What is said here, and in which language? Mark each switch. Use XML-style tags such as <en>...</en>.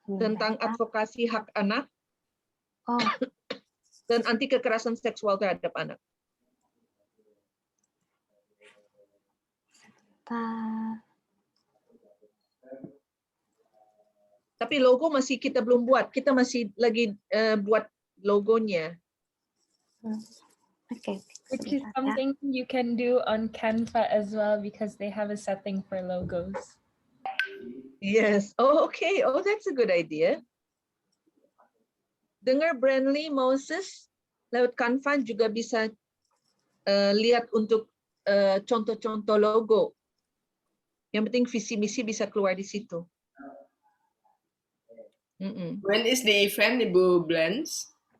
<id>tentang advokasi hak anak dan anti kekerasan seksual terhadap anak. Tapi logo masih kita belum buat, kita masih lagi buat logonya. Oke,</id> <en>Which is</en> <id>sebentar ya.</id> <en>something you can do on Canva as well because they have a setting for logos. Yes. Oh, okay. Oh, that's a good idea.</en> <id>Dengar Brandly, Moses, lewat Canva juga bisa lihat untuk contoh-contoh logo. Yang penting visi misi bisa keluar di situ.</id> <en>When is the event, Ibu Blends?</en>